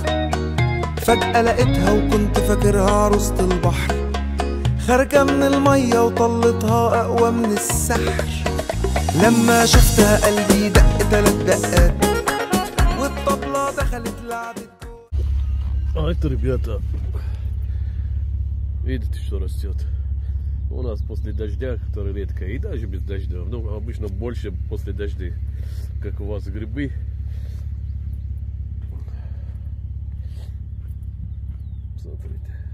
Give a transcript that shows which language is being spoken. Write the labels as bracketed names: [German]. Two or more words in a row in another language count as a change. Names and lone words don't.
[Arabic] فجأة لقيتها وكنت فاكرها عروسة البحر، خارجة من المية وطلتها أقوى من السحر. لما شفتها قلبي دق 3 دقات والطبلة دخلت لعبت. [Russian] А это, ребята, видите, что растет? У нас после дождя, который редко, и даже без дождя, ну, обычно больше после дождей, как у вас грибы. Смотрите.